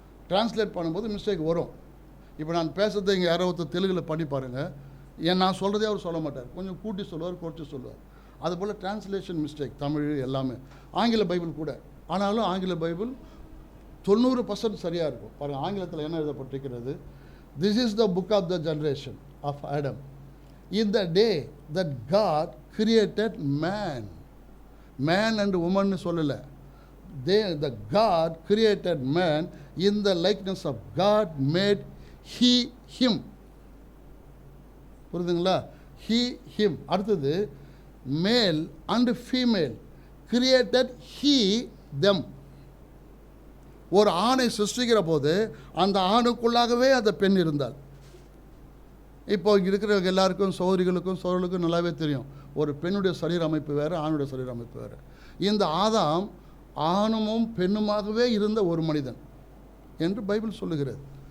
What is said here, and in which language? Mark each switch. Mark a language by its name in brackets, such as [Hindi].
[Tamil] Translate பண்ணும்போது mistake வரும். இப்போ நான் பேசுகிறத இங்கே யாரோ ஒருத்தர் தெலுங்கில் பண்ணி பாருங்கள், நான் சொல்கிறதே அவர் சொல்ல மாட்டார், கொஞ்சம் கூட்டி சொல்லுவார், குறைச்சி சொல்லுவார். அதுபோல் டிரான்ஸ்லேஷன் மிஸ்டேக் தமிழ் எல்லாமே, ஆங்கில பைபிள் கூட. ஆனாலும் ஆங்கில பைபிள் 90% சரியாக இருக்கும். பாருங்கள், ஆங்கிலத்தில் என்ன எழுதப்பட்டிருக்கிறது? [English] This is the book of the generation of Adam. In the day that God created man. Man and woman [Tamil] சொல்லலை. [English] The God created man in the likeness of God made he him. [Tamil] புரியுதுங்களா? [English] He him. [Tamil] அடுத்தது [English] male and female created he them. [Tamil] ஒரு ஆணை சிருஷ்டிக்கிற போது அந்த ஆணுக்குள்ளாகவே அந்த பெண் இருந்தாள். இப்போ இருக்கிறவங்க எல்லாருக்கும், சோதரிகளுக்கும் நல்லாவே தெரியும், ஒரு பெண்ணுடைய சரீர அமைப்பு வேறு, ஆணுடைய சரீர அமைப்பு வேறு. இந்த ஆதாம் ஆணுமும் பெண்ணுமாகவே இருந்த ஒரு மனிதன் என்று பைபிள் சொல்லுகிறது.